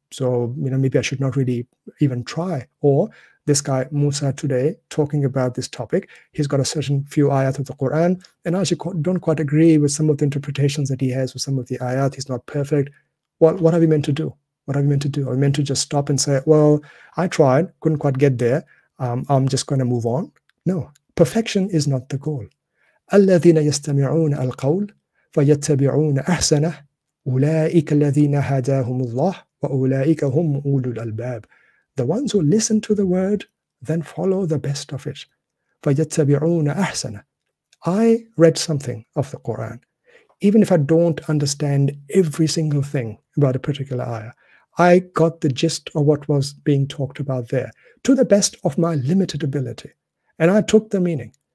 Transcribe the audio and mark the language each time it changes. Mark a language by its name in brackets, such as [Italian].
[English] So, maybe I should not really even try. Or this guy, Musa, today, talking about this topic, he's got a certain few ayat of the Quran, and I actually don't quite agree with some of the interpretations that he has with some of the ayat. He's not perfect. Well, what are we meant to do? What are we meant to do? Are we meant to just stop and say, well, I tried, couldn't quite get there, I'm just going to move on? No, perfection is not the goal. [Arabic] الذين يستمعون القول فيتبعون أحسنه أولئك الذين هداهم الله وأولئك هم أولو الألباب. [English] The ones who listen to the word, then follow the best of it. [Arabic] فَيَتَّبِعُونَ أَحْسَنَ. [English] I read something of the Quran. Even if I don't understand every single thing about a particular ayah, I got the gist of what was being talked about there to the best of my limited ability. And I took the meaning.